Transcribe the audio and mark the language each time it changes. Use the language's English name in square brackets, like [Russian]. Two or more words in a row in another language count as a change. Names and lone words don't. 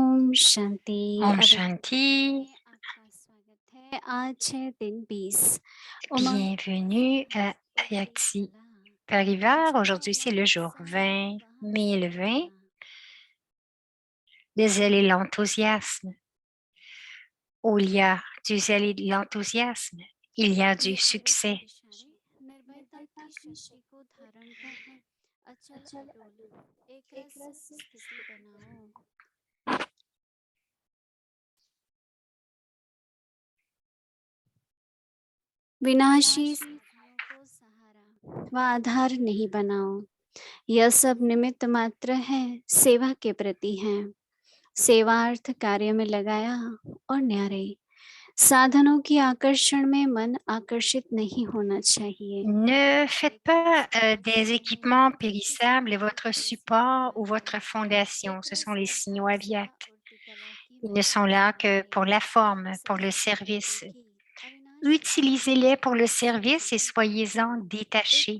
[Hindi] शांति। Om अवतार Shanti, में आपका स्वागत है। आज है दिन 20। उमंग [French] bienvenue à Ayakti Parivar. Aujourd'hui, c'est le jour 20 mai le 20. Le zèle et l'enthousiasme. Où il y a du zèle et de l'enthousiasme, il y a du succès. [Hindi] निर्भयता की शक्ति को धारण कर अचल अटूट एक रस स्थिति बनाओ। विनाशी स्थितियों को सहारा व आधार नहीं बनाओ। यह सब निमित्त मात्र है, सेवा के प्रति है। सेवार्थ कार्य में लगाया और न्यारे साधनों की आकर्षण में मन आकर्षित नहीं होना चाहिए। [French] Ne faites pas des équipements périssables votre support ou votre fondation. Ce sont les signaux aviates. Ils ne sont là que pour la forme, pour le service. Utilisez-les pour le service et soyez-en détachés.